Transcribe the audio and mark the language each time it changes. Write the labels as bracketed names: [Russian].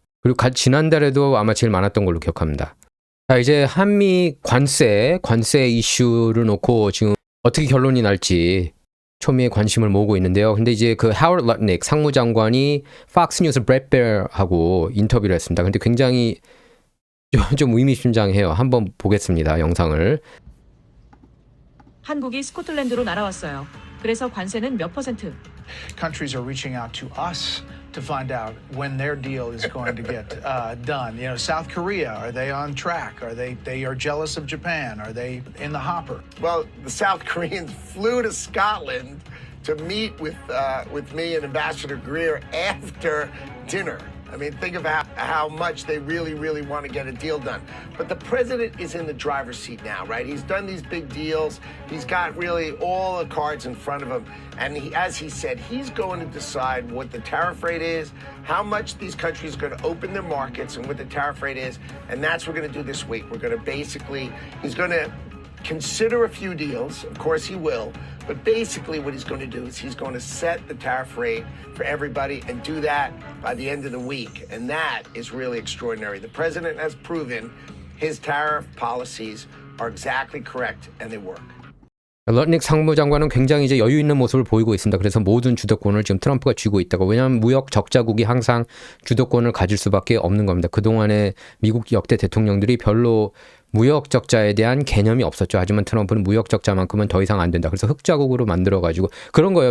[Korean] 그리고 지난달에도 아마 제일 많았던 걸로 기억합니다. 자, 이제 한미 관세 이슈를 놓고 지금 어떻게 결론이 날지 초미의 관심을 모으고 있는데요. 근데 이제 그 하워드 러트닉 상무장관이 팍스뉴스 브렛 베어하고 인터뷰를 했습니다. 근데 굉장히 좀 의미심장해요. 한번 보겠습니다. 영상을. 한국이 스코틀랜드로 날아왔어요. 그래서 관세는 몇 %? [English] Countries are reaching out to us to find out when their deal is going to get done. You know, South Korea, are they on track? Are they are jealous of Japan? Are they in the hopper? Well, the South Koreans flew to Scotland to meet with me and Ambassador Greer after dinner. I mean, think of how much they really, really want to get a deal done. But the president is in the driver's seat now, right? He's done these big deals. He's got really all the cards in front of him. And as he said, he's going to decide what the tariff rate is, how much these countries are going to open their markets, and what the tariff rate is. And that's what we're going to do this week. We're going to he's going to consider a few deals. Of course he will. But basically what he's going to do is he's going to set the tariff rate for everybody and do that by the end of the week. And that is really extraordinary. The president has proven his tariff policies are exactly correct and they work. [Korean] 럿닉 상무장관은 굉장히 이제 여유 있는 모습을 보이고 있습니다. 그래서 모든 주도권을 지금 트럼프가 쥐고 있다고. 왜냐하면 무역 적자국이 항상 주도권을 가질 수밖에 없는 겁니다. 그동안에 미국 역대 대통령들이 별로 무역 적자에 대한 개념이 없었죠. 하지만 트럼프는 무역 적자만큼은 더 이상 안 된다. 그래서 흑자국으로 만들어가지고 그런 거예요.